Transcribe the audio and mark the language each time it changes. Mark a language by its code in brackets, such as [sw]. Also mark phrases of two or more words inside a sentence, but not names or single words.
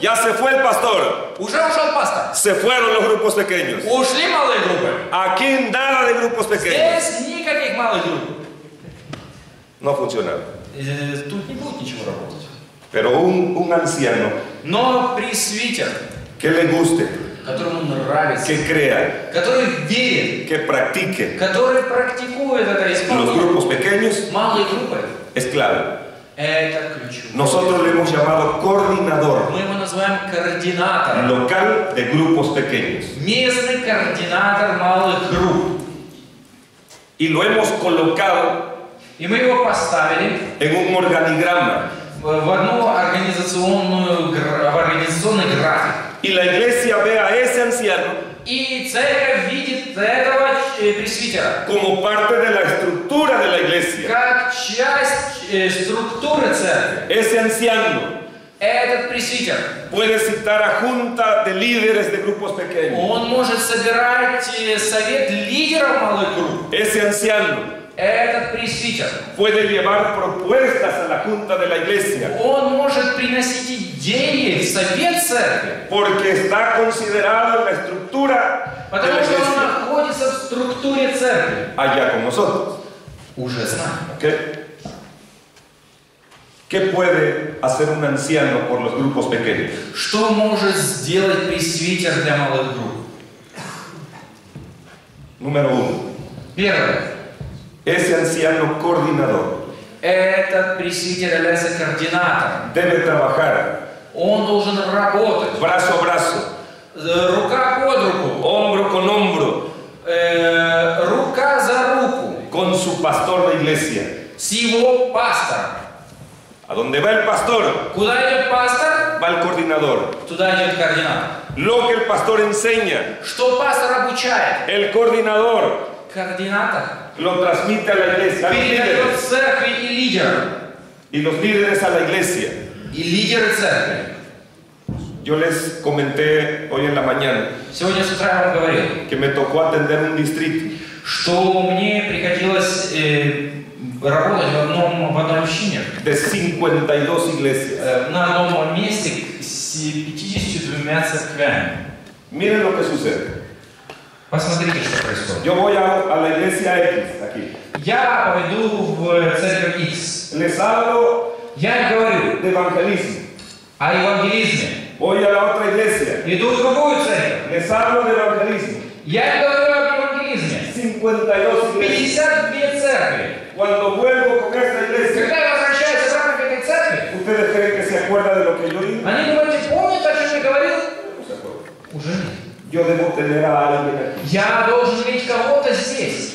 [es] Ya se fue el pastor. [ru] Уже ушел пастор. [es] Se fueron los grupos pequeños. [ru] Ушли малые группы. [es] Aquí nada de grupos pequeños. [ru] Здесь никаких малых групп. [es] No funcionaba. [ru] Тут не будет ничего работать. [es] Pero un anciano [ru] Но пресвитер, [es] que le guste, [ru] которому нравится, [es] que crea, [ru] который верит, [es] que practique [ru] который практикует это [es] los [ru] исполнение, [es] grupos pequeños [ru] малые группы, [es] es clave. [ru] это ключевое. [es] Nosotros le hemos llamado coordinador [ru] Мы его называем координатором. [es] local de grupos pequeños. [ru] Местный координатор малых групп. [es] Y lo hemos colocado [ru] И мы его поставили [es] en un organigrama. [ru] в одну организационный график. [es] Y la iglesia ve a ese anciano [ru] И церковь видит этого пресвитера [es] como parte de la estructura de la iglesia. [ru] как часть структуры церкви. [es] Ese anciano [ru] Этот пресвитер, [es] puede citar a junta de líderes de grupos pequeños. [ru] он может собирать совет лидеров малых групп. [es] Ese anciano [ru] Этот пресвитер, [es] puede llevar propuestas a la junta de la iglesia [ru] он может приносить идеи в совет церкви, [es] porque está considerado en la estructura de [ru] потому [es] la [ru] что он [es] iglesia [ru] находится в структуре церкви. [es] allá con nosotros. [ru] Уже знаем. [es] ¿Ok? ¿Qué puede hacer un anciano por los grupos pequeños? [ru] Что может сделать пресвитер для малых групп? [es] Número 1. [ru] Первое. [es] Ese anciano coordinador [ru] Этот Этот пресвитер является координатором. [es] debe trabajar [ru] Он должен работать. [es] brazo a brazo, [ru] Рука под руку. [es] hombro con hombro, [ru] Рука за руку. [es] con su pastor de iglesia. [ru] С его пастором. [es] A donde va el pastor, [ru] Куда идет пастор? [es] va el coordinador. [ru] Туда идет координатор. [es] Lo que el pastor enseña, [ru] Что пастор обучает? [es] el coordinador [ru] Координатор [es] lo transmite a la iglesia, a los [ru] передает [es] líderes, [ru] церкви и лидерам. [es] y los líderes a la iglesia. [ru] И лидеры церкви. [es] Yo les comenté hoy en la mañana [ru] Сегодня с утра я вам говорил, [es] que me tocó atender un distrito [ru] что мне приходилось работать в одной общине, [es] de 52 iglesias. [ru] на одном месте с 52 церквями. [es] Miren lo que sucede. [ru] Посмотрите, что происходит. [es] Yo voy a la iglesia X aquí. [ru] Я пойду в церковь X. [es] Les hablo [ru] Я им говорю [es] de evangelismo. [ru] о евангелизме. [es] Voy a la otra iglesia. [ru] Иду в другую церковь. [es] Les hablo de evangelismo. [ru] Я им говорю об евангелизме. [es] 52 iglesias. [ru] 52 церкви. [es] Cuando vuelvo con esta iglesia, [ru] Когда я возвращаюсь обратно к этой церкви, [es] ¿ustedes creen que se acuerda de lo que yo digo? [ru] они думают, помнят, о чем я говорил? [es] No se acuerda. [ru] Уже нет. [es] Yo debo tener a alguien aquí, [ru] Я должен иметь кого-то здесь,